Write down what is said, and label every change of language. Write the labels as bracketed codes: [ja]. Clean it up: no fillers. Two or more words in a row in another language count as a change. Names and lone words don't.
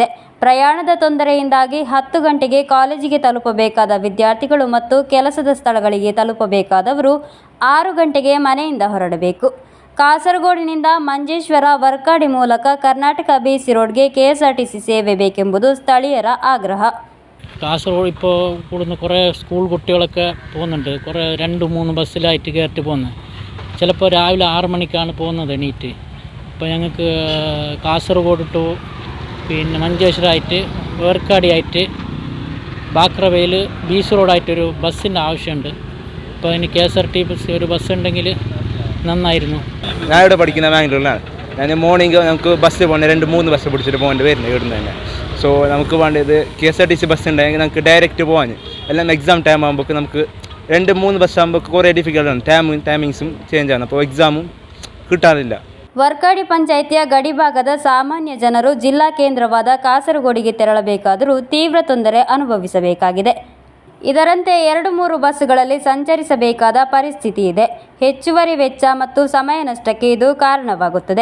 [kn] ಪ್ರಯಾಣದ ತೊಂದರೆಯಿಂದಾಗಿ 10 ಗಂಟೆಗೆ ಕಾಲೇಜಿಗೆ ತಲುಪಬೇಕಾದ ವಿದ್ಯಾರ್ಥಿಗಳು ಮತ್ತು ಕೆಲಸದ ಸ್ಥಳಗಳಿಗೆ ತಲುಪಬೇಕಾದವರು 6 ಗಂಟೆಗೆ ಮನೆಯಿಂದ ಹೊರಡಬೇಕು. ಕಾಸರಗೋಡಿನಿಂದ ಮಂಜೇಶ್ವರ ವರ್ಕಾಡಿ ಮೂಲಕ കർണാടക BC ರೋಡ್ಗೆ ಕೆಎಸ್ಆರ್ಟಿಸಿ ಸೇವೆ ಬೇಕೆಂಬುದು ಸ್ಥಳೀಯರ ಆಗ್ರಹ. [ml] കാസർഗോഡ് ഇപ്പോൾ കൂടുന്ന കുറേ സ്കൂൾ കുട്ടികളൊക്കെ പോകുന്നുണ്ട്. കുറേ 2-3 ബസ്സിലായിട്ട് കയറിയിട്ട് പോകുന്നത്. ചിലപ്പോൾ രാവിലെ 6 മണിക്കാണ് പോകുന്നത് എണീറ്റ്. അപ്പോൾ ഞങ്ങൾക്ക് കാസർഗോഡ് ടു പിന്നെ മഞ്ചേശ്വരമായിട്ട് വേർക്കാടിയായിട്ട് ബാക്രവയിൽ BC റോഡായിട്ടൊരു ബസ്സിൻ്റെ ആവശ്യമുണ്ട്. അപ്പോൾ അതിന് KSRTC ഒരു ബസ് ഉണ്ടെങ്കിൽ നന്നായിരുന്നു. ഞാൻ ഇവിടെ പഠിക്കുന്ന ബാംഗ്ലൂരിലാണ്. ഞാൻ മോർണിംഗ് നമുക്ക് ബസ് പോകേണ്ട 2-3 ബസ് പിടിച്ചിട്ട് പോകേണ്ടി വരുന്നത് ഇവിടുന്ന് തന്നെ. സോ നമുക്ക് വേണ്ടത് KSRTC ബസ് ഉണ്ടെങ്കിൽ നമുക്ക് ഡയറക്റ്റ് പോകാൻ. എല്ലാം [en] exam time [ml] ആകുമ്പോൾ നമുക്ക് 2-3 ബസ് ആകുമ്പോൾ കുറേ ഡിഫിക്കൽട്ടാണ്. ടൈമിങ്സും ചേഞ്ച് ആണ്. അപ്പോൾ എക്സാമും കിട്ടാറില്ല. [kn] ವರ್ಕಾಡಿ ಪಂಚಾಯಿತಿಯ ಗಡಿಭಾಗದ ಸಾಮಾನ್ಯ ಜನರು ಜಿಲ್ಲಾ ಕೇಂದ್ರವಾದ ಕಾಸರಗೋಡಿಗೆ ತೆರಳಬೇಕಾದರೂ ತೀವ್ರ ತೊಂದರೆ ಅನುಭವಿಸಬೇಕಾಗಿದೆ. ಇದರಂತೆ 2-3 ಬಸ್ಸುಗಳಲ್ಲಿ ಸಂಚರಿಸಬೇಕಾದ ಪರಿಸ್ಥಿತಿ ಇದೆ. ಹೆಚ್ಚುವರಿ ವೆಚ್ಚ ಮತ್ತು ಸಮಯ ನಷ್ಟಕ್ಕೆ ಇದು ಕಾರಣವಾಗುತ್ತದೆ.